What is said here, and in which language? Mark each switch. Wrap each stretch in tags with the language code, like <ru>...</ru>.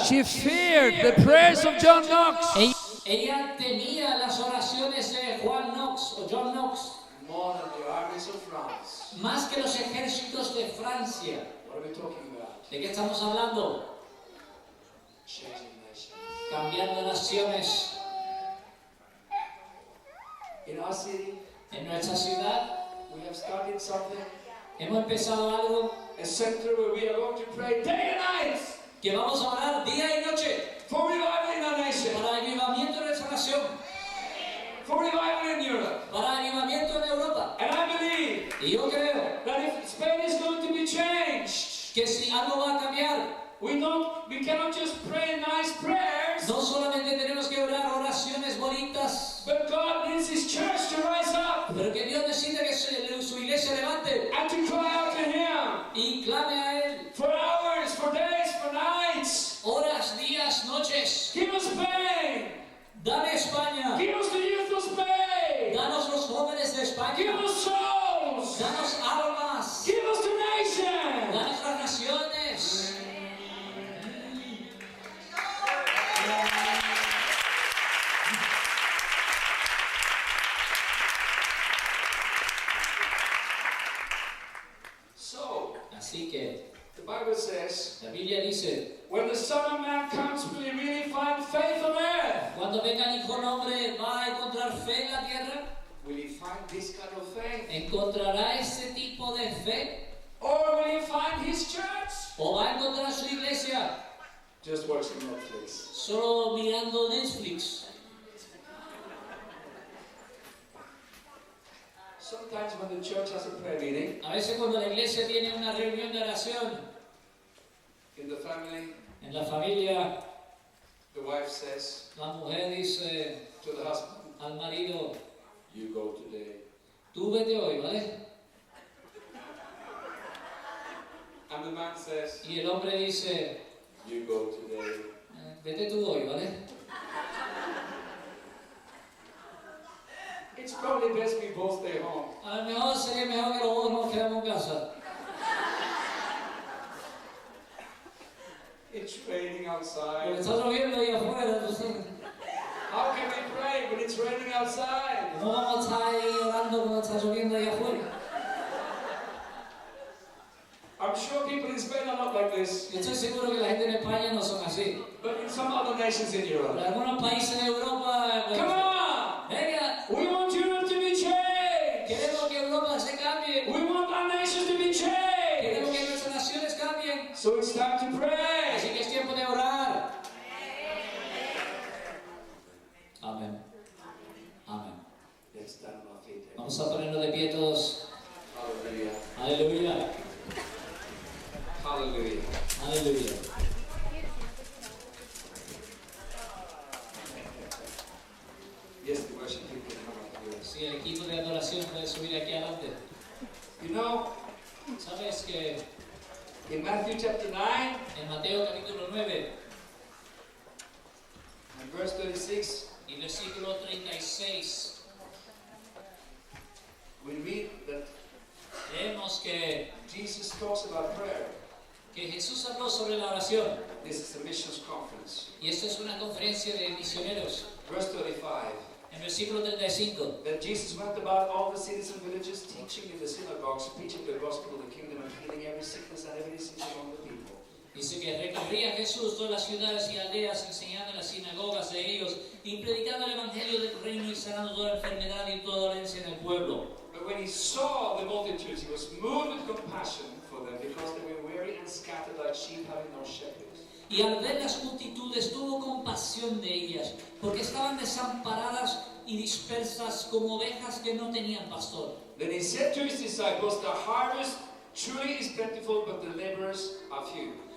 <en>she feared the prayers of John Knox.</en> <es>ella temía las oraciones de Juan Knox o John Knox</es> <en>more than the armies of France.</en> <es>más que los ejércitos de Francia.</es> <en>What are we talking about?</en> <es>¿De qué estamos hablando?</es> <en>Changing nations.</en> <es>Cambiando naciones.</es> <en>In our city,</en> <es>En nuestra ciudad</es> <en>we have started something,</en> <es>hemos empezado algo</es> <en>a center where we are going to pray day and night</en> <es>que vamos a orar día y noche</es> <en>for revival in our nation,</en> <es>para el avivamiento de nuestra nación,</es> <en>for revival in Europe.</en> <es>para el avivamiento en Europa.</es> <en>And I believe</en> <es>Y yo creo</es> <en>that if Spain is going to be changed,</en> <es>que si algo va a cambiar,</es> <en>we cannot just pray nice prayers,</en> <es>no solamente tenemos que orar oraciones bonitas,</es> <en>but God needs His church to rise up</en> <es>pero que Dios necesita que su iglesia levante</es> <en>and to cry out to Him</en> <es>y clame a Él</es> <en>for hours, for days, for nights.</en> <es>horas, días, noches.</es> <en>Give us Spain.</en> <es>Dame España,</es> <en>Give us the youth of Spain.</en> <es>danos los jóvenes de</es> <en>Give</en> <es>España,</es> <en>us souls.</en> <es>danos almas,</es> <en>Give us the nation.</en> <es>danos las naciones.</es> <en>So,</en> <es>Así que</es> <en>the Bible says,</en> <es>la Biblia dice,</es> <en>when the Son of Man comes, will He really find faith on earth?</en> <es>cuando venga el Hijo del Hombre, ¿va a encontrar fe en la tierra?</es> <en>Will He find this kind of faith?</en> <es>¿Encontrará ese tipo de fe?</es> <en>Or will He find His church?</en> <es>¿O va a encontrar su iglesia</es> <en>Just watching Netflix.</en> <es>solo mirando Netflix?</es> <en>Sometimes when the church has a prayer meeting</en> <es>A veces cuando la iglesia tiene una reunión de oración</es> <en>in the family,</en> <es>en la familia,</es> <en>the wife says</en> <es>la mujer dice</es> <en>to the husband,</en> <es>al marido,</es> <en>you go today.</en> <es>tú vete hoy, ¿vale?</es> <en>And the man says,</en> <es>Y el hombre dice,</es> <en>you go today.</en> <es>vete tú hoy, ¿vale?</es> <en>It's probably best we both stay home.</en> <es>A lo mejor sería mejor que los dos nos quedamos en casa.</es> <en>It's raining</en> <es>Porque</es> <en>outside.</en> <es>está lloviendo ahí afuera, entonces,</es> <en>How can we pray when it's raining outside?</en> <es>¿cómo vamos a estar ahí orando cuando está lloviendo ahí afuera?</es> <en>I'm sure people in Spain are not like this,</en> <es>Yo estoy seguro que la gente en España no son así.</es> <en>but in some other nations in Europe.</en> <es>Pero algunos países de Europa, pues,</es> <en>Come on!</en> <es>venga,</es> <en>We want Europe to be changed!</en> <es>queremos que Europa se cambie,</es> <en>We want our nations to be</en> <es>queremos</es> <en>changed!</en> <es>que nuestras naciones cambien.</es> <en>So it's time to pray!</en> <es>Así que es tiempo de orar. Amén. Amén.</es> <en>Let's stand on our feet.</en> <es>Vamos a ponernos de pie todos.</es> <en>Hallelujah.</en> <es>Aleluya.</es> <en>Hallelujah.</en> <es>Aleluya.</es> <en>Yes, the worship team can come up here.</en> <es>Si el equipo de adoración puede subir aquí adelante.</es> <en>You know,</en> <es>Sabes que</es> <en>in Matthew chapter 9</en> <es>en Mateo capítulo 9</es> <en>and verse 36,</en> <es>y versículo 36</es> <en>we read that</en> <es>leemos que</es> <en>Jesus talks about prayer.</en> <es>Jesús habló sobre la oración.</es> <en>This is a missions conference.</en> <es>Y esto es una conferencia de misioneros.</es> <en>Verse 35.</en> <es>En versículo 35</es> <en>That Jesus went about all the cities and villages, teaching in the synagogues, preaching the gospel of the kingdom, and healing every sickness and every disease among the people.</en> <es>dice que recorría Jesús todas las ciudades y aldeas, enseñando en las sinagogas de ellos y predicando el evangelio del reino y sanando toda enfermedad y toda dolencia en el pueblo.</es> <en>But when he saw the multitudes, he was moved with compassion for them because they were weary and scattered like sheep having no shepherd.</en> <es>Y al ver las multitudes tuvo compasión de ellas, porque estaban desamparadas y dispersas como ovejas que no tenían pastor.</es> <en>Then he said to his disciples, the harvest truly is plentiful, but the laborers are few.</en>